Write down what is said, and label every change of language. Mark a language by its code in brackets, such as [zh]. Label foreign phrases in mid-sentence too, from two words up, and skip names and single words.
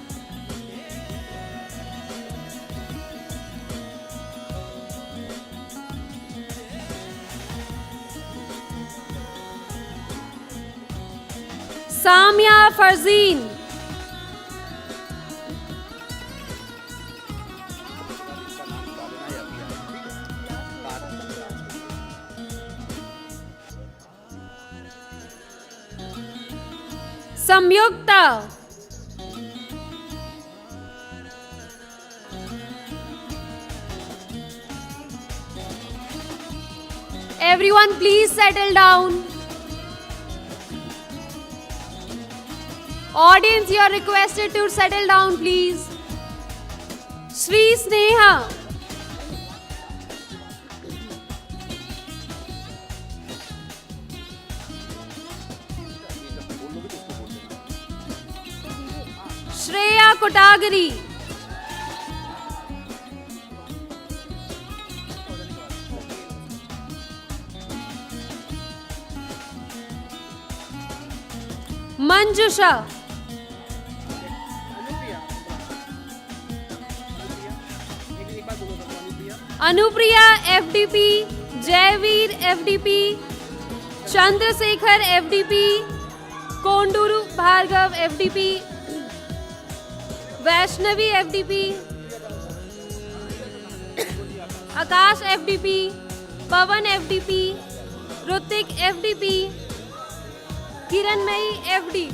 [en] Samia Farzeen. Samyukta. Everyone please settle down. Audience, you are requested to settle down, please. Sri Sneha. Shreya Kotagiri. Manjusha. Anupriya FDP, Jayveer FDP, Chandrasekhar FDP, Konduru Bhargav FDP, Vaishnavi FDP, Akash FDP, Pavan FDP, Rutik FDP, Kiranmai FD.